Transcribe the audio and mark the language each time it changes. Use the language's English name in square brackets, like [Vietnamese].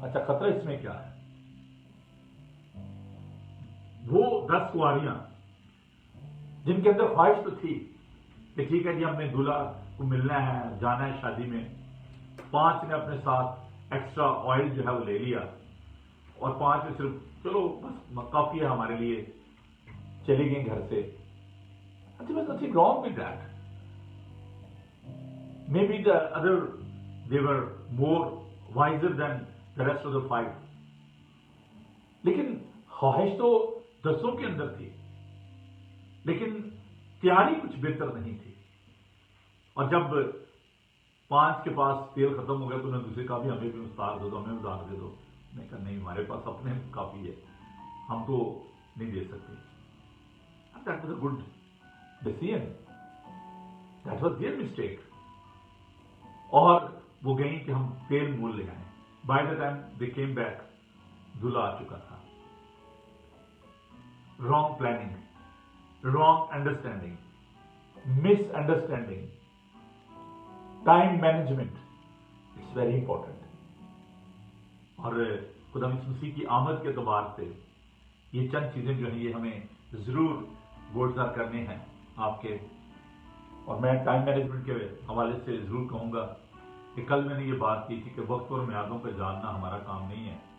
[Urdu] اچھا، خطرہ اس میں کیا ہے؟ وہ 10 کنواریاں جن کے اندر خواہش تو تھی کہ ٹھیک ہے جی ہم نے دلہا کو ملنا ہے، جانا ہے شادی میں. 5 نے اپنے ساتھ ایکسٹرا آئل جو ہے وہ لے لیا، اور 5 میں صرف چلو بس کافی ہے ہمارے لیے، چلی گئیں گھر سے. [English] There was nothing wrong with that. Maybe the other, they were more wiser than the rest of the 5. [Urdu] لیکن خواہش تو 10 کے اندر تھی، لیکن تیاری کچھ بہتر نہیں تھی. اور جب 5 کے پاس تیل ختم ہو گیا تو انہوں نے دوسرے کہا بھی ہمیں بھی اتار دے دو، ہمیں اتار دے دو. میں کہا نہیں، ہمارے پاس اپنے کافی ہے، ہم تو نہیں دے سکتے. [English] That was a good decision. That was their mistake. [Urdu] اور وہ گئیں کہ ہم تیل مول لے آئیں. [English] By the time they came back, [Urdu] دلہا آ چکا تھا. [English] Wrong planning, wrong understanding, misunderstanding, time management. It's very important. [Urdu] اور خدا مسیح کی آمد کے اعتبار سے یہ چند چیزیں جو ہیں یہ ہمیں ضرور گوشزار کرنے ہیں آپ کے. اور میں ٹائم مینجمنٹ کے حوالے سے ضرور کہوں گا کہ کل میں نے یہ بات کی تھی کہ وقت اور میعادوں پہ جاننا ہمارا کام نہیں ہے.